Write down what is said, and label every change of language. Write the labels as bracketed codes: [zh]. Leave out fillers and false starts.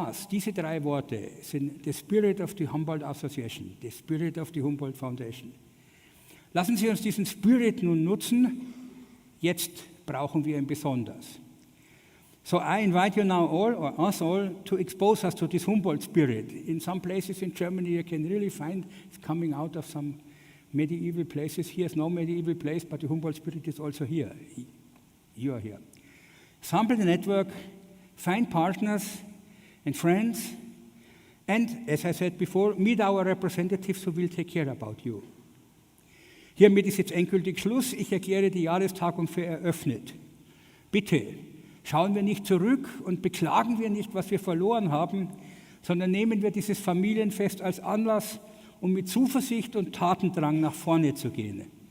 [de] Diese drei Worte sind [en] the spirit of the Humboldt Association, the spirit of the Humboldt Foundation. [de] Lassen Sie uns diesen Spirit nun nutzen. Jetzt brauchen wir ihn besonders. [en] So I invite you now all, or us all, to expose us to this Humboldt spirit. In some places in Germany you can really find it's coming out of some medieval places. Here is no medieval place, but the Humboldt spirit is also here. You are here. Assemble the network, find partners and friends, and, as I said before, meet our representatives who will take care about you. [de] Hiermit ist jetzt endgültig Schluss. Ich erkläre die Jahrestagung für eröffnet. Bitte, schauen wir nicht zurück und beklagen wir nicht, was wir verloren haben, sondern nehmen wir dieses Familienfest als Anlass, um mit Zuversicht und Tatendrang nach vorne zu gehen.